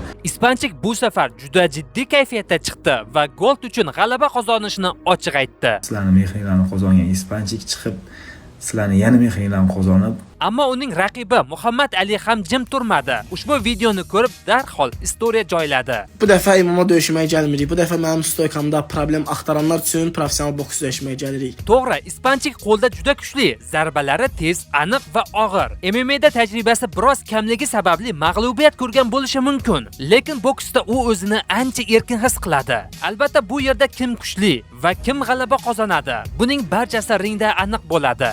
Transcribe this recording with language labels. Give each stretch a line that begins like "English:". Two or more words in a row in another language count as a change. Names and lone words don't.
Uzbek: Ispanchik bu safar juda jiddiy kayfiyatda chiqdi va Gold uchun g'alaba qozonishni ochiq aytdi. Sizlarning mehringlarni qozongan Ispanchik chiqib, sizlarning yana mehringlarni qozonib, ammo uning raqibi Muhammad Ali ham jim turmadi. Ushbu videoni ko'rib darhol istoriya joyladi.
Azerbaijani: Bu dəfə imama döyüşməyə gəlmirik. Bu dəfə mənim stoykamda problem axtaranlar üçün professional boks döyüşməyə gəlirik.
Uzbek: To'g'ri, Ispanchik qo'lda juda kuchli, zarbalari tez, aniq va og'ir. MMA'da tajribasi biroz kamligi sababli mag'lubiyat ko'rgan bo'lishi mumkin, lekin boksda u o'zini ancha erkin his qiladi. Albatta bu yerda kim kuchli va kim g'alaba qozonadi, buning barchasi ringda aniq bo'ladi.